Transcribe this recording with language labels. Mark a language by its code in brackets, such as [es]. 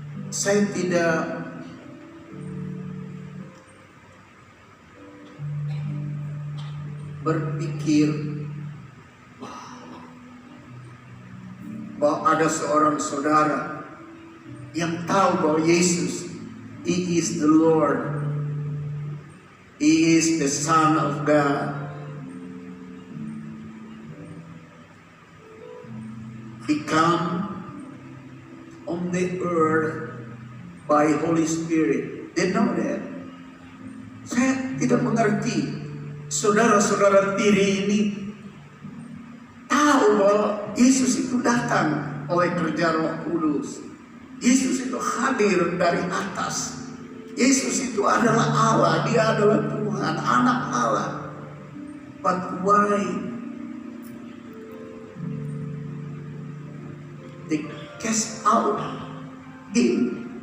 [id] Saya tidak berpikir bahwa ada seorang saudara yang tahu bahwa Yesus, [en] He is the Lord, He is the Son of God. He come on the earth by Holy Spirit. They know that. [id] Saya tidak mengerti. Saudara-saudara tiri ini tahu bahwa Yesus itu datang oleh kerja Roh Kudus. Yesus itu hadir dari atas. Yesus itu adalah Allah, Dia adalah Tuhan, anak Allah. [en] But why they cast out Him?